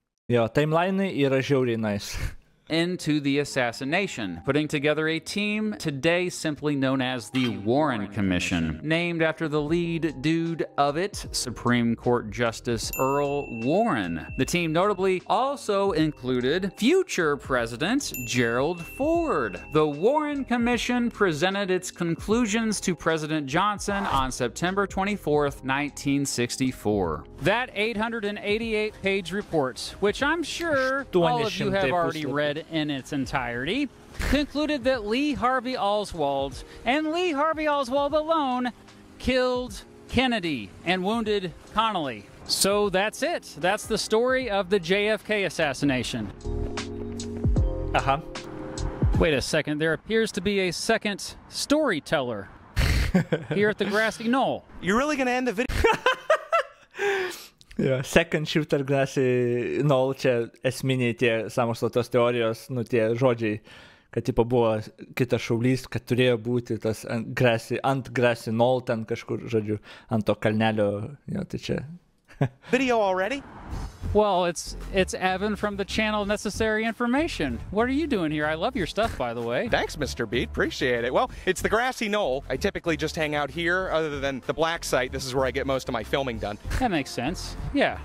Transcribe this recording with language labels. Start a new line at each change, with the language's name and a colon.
Lithuanian: Jo, timelinai yra žiauriai nice.
English: Into the assassination, putting together a team today simply known as the Warren Commission, named after the lead dude of it, Supreme Court Justice Earl Warren. The team notably also included future President Gerald Ford. The Warren Commission presented its conclusions to President Johnson on September 24th, 1964. That 888-page report, which I'm sure all of you have already read in its entirety, concluded that Lee Harvey Oswald, and Lee Harvey Oswald alone, killed Kennedy and wounded Connally. So that's it. That's the story of the JFK assassination. Wait a second. There appears to be a second storyteller here at the grassy knoll. You're really going to end the video? Yeah, second shooter grassy knoll,
Lithuanian: čia esminiai tie sąmokslo tos teorijos, nu tie žodžiai, kad tipo buvo kitas šaulys, kad turėjo būti tas ant grassy knoll ten kažkur, žodžiu, ant to kalnelio, jo, tai čia.
English: Video already? Well, it's Evan from the channel Necessary Information. What are you doing here? I love your stuff, by the way. Thanks, Mr. Beat. Appreciate it. Well, it's the grassy knoll. I typically just hang out here. Other than the black site, this is where I get most of my filming done. That makes sense. Yeah.